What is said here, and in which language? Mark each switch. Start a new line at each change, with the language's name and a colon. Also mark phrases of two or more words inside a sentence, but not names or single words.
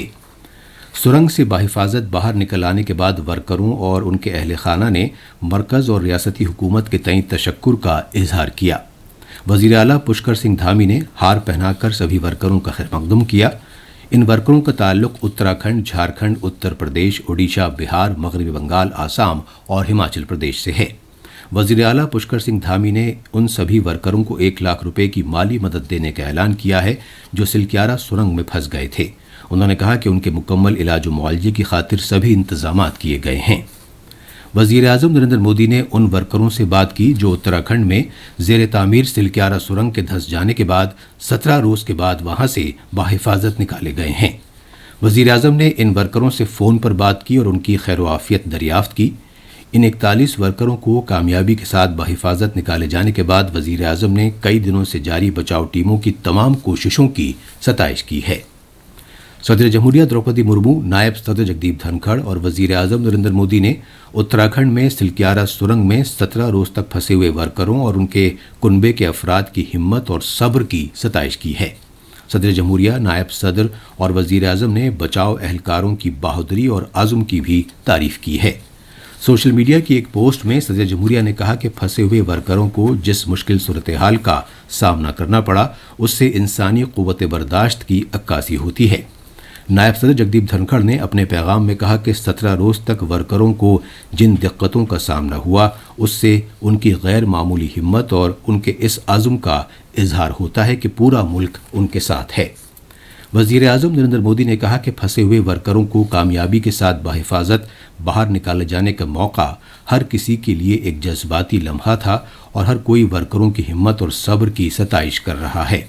Urdu: سرنگ سے بحفاظت باہر نکل آنے کے بعد ورکروں اور ان کے اہل خانہ نے مرکز اور ریاستی حکومت کے تئیں تشکر کا اظہار کیا۔ وزیر اعلیٰ پشکر سنگھ دھامی نے ہار پہنا کر سبھی ورکروں کا خیر مقدم کیا۔ ان ورکروں کا تعلق اتراکھنڈ، جھارکھنڈ، اتر پردیش، اڈیشہ، بہار، مغربی بنگال، آسام اور ہماچل پردیش سے ہے۔ وزیر اعلیٰ پشکر سنگھ دھامی نے ان سبھی ورکروں کو 1 لاکھ روپے کی مالی مدد دینے کا اعلان کیا ہے جو سلکیارا سرنگ میں پھنس گئے تھے۔ انہوں نے کہا کہ ان کے مکمل علاج و معالجے کی خاطر سبھی انتظامات کیے گئے ہیں۔ وزیر اعظم نریندر مودی نے ان ورکروں سے بات کی جو اتراکھنڈ میں زیر تعمیر سلکیارا سرنگ کے دھس جانے کے بعد 17 روز کے بعد وہاں سے بحفاظت نکالے گئے ہیں۔ وزیر اعظم نے ان ورکروں سے فون پر بات کی اور ان کی خیر و عافیت دریافت کی۔ ان 41 ورکروں کو کامیابی کے ساتھ بحفاظت نکالے جانے کے بعد وزیر اعظم نے کئی دنوں سے جاری بچاؤ ٹیموں کی تمام کوششوں کی ستائش کی ہے۔ صدر جمہوریہ دروپدی مرمو، نائب صدر جگدیپ دھنکھڑ اور وزیر اعظم نریندر مودی نے اتراکھنڈ میں سلکیارا سرنگ میں 17 روز تک پھنسے ہوئے ورکروں اور ان کے کنبے کے افراد کی ہمت اور صبر کی ستائش کی ہے۔ صدر جمہوریہ، نائب صدر اور وزیر اعظم نے بچاؤ اہلکاروں کی بہادری اور عزم کی بھی تعریف کی ہے۔ سوشل میڈیا کی ایک پوسٹ میں صدر جمہوریہ نے کہا کہ پھنسے ہوئے ورکروں کو جس مشکل صورتحال کا سامنا کرنا پڑا اس سے انسانی قوت برداشت کی عکاسی ہوتی ہے۔ نائب صدر جگدیپ دھنکھڑ نے اپنے پیغام میں کہا کہ 17 روز تک ورکروں کو جن دقتوں کا سامنا ہوا اس سے ان کی غیر معمولی ہمت اور ان کے اس عزم کا اظہار ہوتا ہے کہ پورا ملک ان کے ساتھ ہے۔ وزیر اعظم نریندر مودی نے کہا کہ پھنسے ہوئے ورکروں کو کامیابی کے ساتھ بحفاظت باہر نکالے جانے کا موقع ہر کسی کے لیے ایک جذباتی لمحہ تھا اور ہر کوئی ورکروں کی ہمت اور صبر کی ستائش کر رہا ہے۔